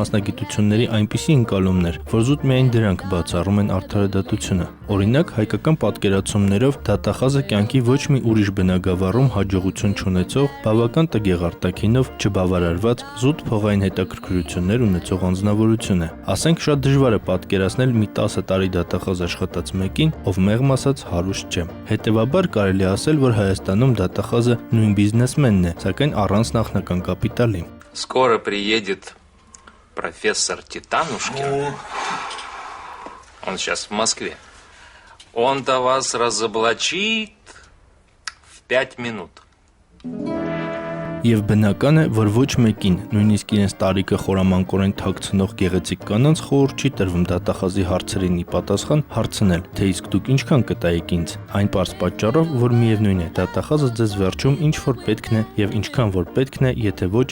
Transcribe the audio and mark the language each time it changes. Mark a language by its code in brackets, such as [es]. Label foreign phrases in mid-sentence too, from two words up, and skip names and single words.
[hy] մասնագիտությունների այնպիսի ընկալումներ, որ զուտ միայն դրանք բացառում են արդարադատությունը։ Օրինակ, հայկական պատկերացումներով դատախազը կյանքի ոչ մի ուրիշ բնագավառում հաջողություն չունեցող, բավական տգեղ արտաքինով չբավարարված զուտ փողային հետաքրքրություններ ունեցող անձնավորություն է։ Ասենք շատ դժվար է պատկերացնել մի 10 տարի դատախազ աշխատած մեկին, ով մեղմ ասած հարուստ չէ։ Հետևաբար կարելի է ասել, որ Հայաստանում դատախազը նույն բիզնեսմենն է, սակայն առանց նախնական կապիտալի։ [ru] Скоро приедет профессор Титанушкин. Он сейчас в Москве. Он-то вас разоблачит в 5 минут. [hy] Եվ բնական է, որ ոչ մեկին, նույնիսկ իրենց տարիքը խորամանկորեն թաքցնող գեղեցիկ կանանց խորհուրդ չի տրվում դատախազի հարցերին ի պատասխան հարցնել, թե իսկ դուք ինչքան կտայիք ինձ։ Այն պարզ պատճառով, որ միևնույն է, դատախազը ձեզ վերջում ինչ որ պետքն է եւ ինչքան որ պետքն է, եթե ոչ